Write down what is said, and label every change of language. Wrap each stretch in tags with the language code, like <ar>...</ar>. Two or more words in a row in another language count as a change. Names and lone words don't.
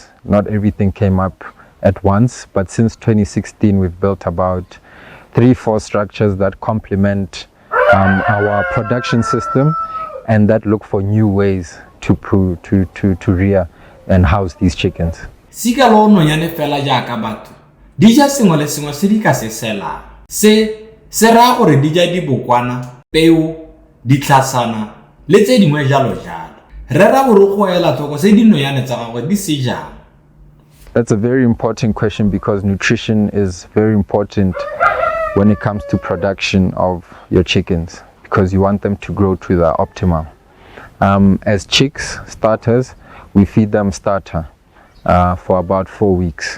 <en>Not everything came up at once, but since 2016 we've built about 3-4 structures that complement our production system and that look for new ways to rear and house these chickens.</en> <tn>Sika lo nonyane fela jaaka batho di ja sengwe le sengwe se di ka se sela se ra gore di ja dibokwana, peo, ditlhasana le tse dingwe jalo jalo. Re ra go go ela tlhoko se dinonyane tsa gagwe di se jang.</tn> <en>That's a very important question because nutrition is very important when it comes to production of your chickens, because you want them to grow to the optimal. As chicks, starters, we feed them starter for about 4 weeks.</en>